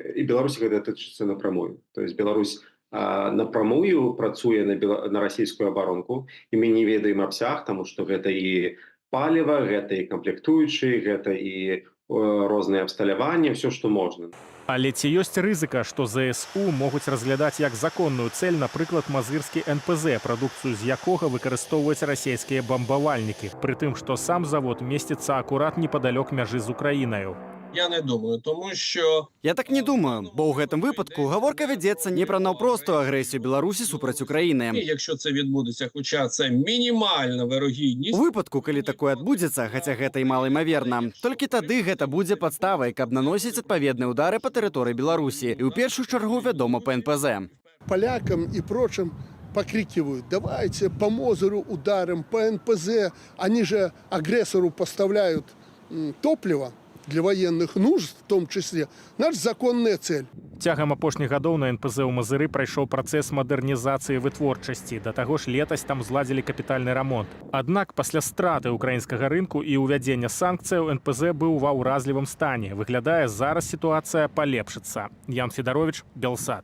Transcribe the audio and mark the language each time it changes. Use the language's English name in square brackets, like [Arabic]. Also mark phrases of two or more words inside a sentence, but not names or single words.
[Belarusian] І Беларусі гэта датычыцца напрамую. [Russian] То есть [Belarusian] Беларусь напрямую працуе на расійскую абаронку, і мы не ведаем абсяг, таму што гэта і паліва, гэта і камплектуючыя, гэта і розныя абсталяванні, все, што можна. Але ці ёсць рызыка, што ЗСУ могуць разглядаць як законную цэль, напрыклад, Мазырскі НПЗ, прадукцыю з якога выкарыстоўваюць расійскія бамбавальнікі, пры тым, што сам завод месціцца акурат непадалёк мяжы з Украінаю? [Ukrainian] Я не думаю, тому що... [Belarusian] Я так не думаю, бо ў гэтым выпадку гаворка вядзецца не пра наўпростую агрэсію Беларусі супраць Украіны. [Ukrainian] Якщо це відбудеться, хоча це мінімальна вірогідність... [Belarusian] У выпадку, калі такое адбудзецца, хаця гэта і малаімаверна, толькі тады гэта будзе падставай, каб наносіць адпаведныя ўдары па тэрыторыі Беларусі, і ў першую чаргу, вядома, па НПЗ. [Russian] Полякам и прочим покрикивают: давайте по Мозыру ударим, по НПЗ. Они же агрессору поставляют топливо для военных нужд, в том числе. Наша законная цель [Belarusian] Цягам апошніх гадоў на НПЗ ў Мазыры прайшоў працэс мадэрнізацыі вытворчасці. Да таго ж летась там зладзілі капітальны рамонт. Аднак пасля страты ўкраінскага рынку і ўвядзення санкцыяў НПЗ быў ва ўразлівым стане. Выглядае, зараз сітуацыя палепшыцца. Ян Федарович, Белсад.